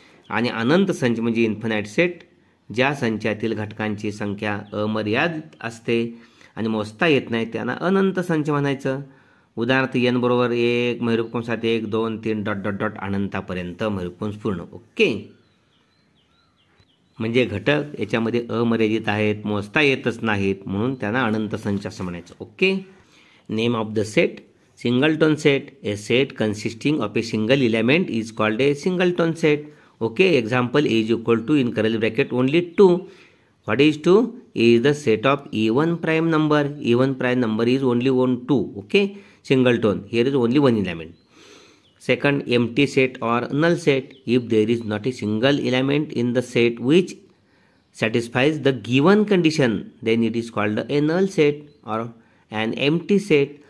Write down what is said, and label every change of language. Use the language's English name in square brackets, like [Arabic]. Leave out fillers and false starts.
[Marathi] आणि अनंत संच म्हणजे इन्फिनाइट सेट. ज्या संचातील घटकांची संख्या अमर्यादित असते आणि मोजता येत नाही त्यांना अनंत संच म्हणायचं. उदाहरणार्थ n बरोबर 1 महिरूप कंसात 1 2 3 डॉट डॉट डॉट अनंतापर्यंत महिरूप कंस पूर्ण. ओके. म्हणजे घटक याच्यामध्ये अमर्यादित आहेत, मोजता येतच नाहीत म्हणून त्यांना अनंत संच असं म्हणायचं. [English] Okay. Name of the set singleton set. A set consisting of a single element is called a singleton set. Okay, example A is equal to in curly bracket only 2. What is 2? A is the set of even prime number. Even prime number is only 1, 2. Okay, singleton. Here is only one element. Second, empty set or null set. If there is not a single element in the set which satisfies the given condition, then it is called a null set or an empty set.